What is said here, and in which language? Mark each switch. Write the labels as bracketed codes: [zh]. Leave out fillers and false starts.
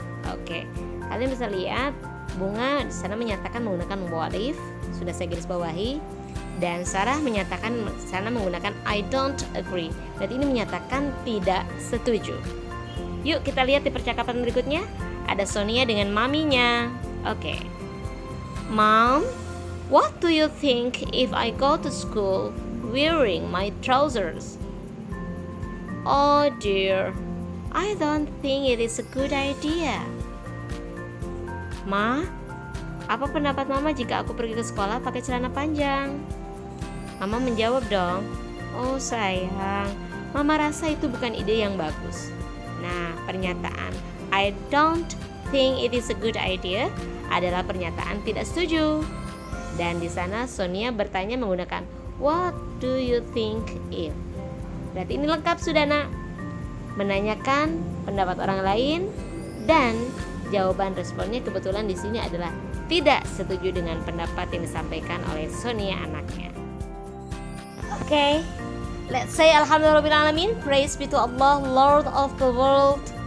[id] Oke, kalian bisa lihat Bunga di sana menyatakan menggunakan [en] what if, [id] sudah saya garis bawahi. Dan Sarah menyatakan sana menggunakan [en] I don't agree. [id] Berarti ini menyatakan tidak setuju. Yuk kita lihat di percakapan berikutnya. Ada Sonia dengan maminya. Oke. [en] Mom, what do you think if I go to school wearing my trousers? Oh dear, I don't think it is a good idea. [id] Ma, apa pendapat Mama jika aku pergi ke sekolah pakai celana panjang? Mama menjawab dong, oh sayang, Mama rasa itu bukan ide yang bagus. Nah, pernyataan [en] I don't think it is a good idea [id] adalah pernyataan tidak setuju. Dan di sana Sonia bertanya menggunakan [en] what do you think if? [id] Berarti ini lengkap sudah nak. Menanyakan pendapat orang lain dan jawaban responnya kebetulan di sini adalah tidak setuju dengan pendapat yang disampaikan oleh Sonia anaknya. [en] Okay, let's say [ar] Alhamdulillahirrahmanirrahim. [en] Praise be to Allah, Lord of the world.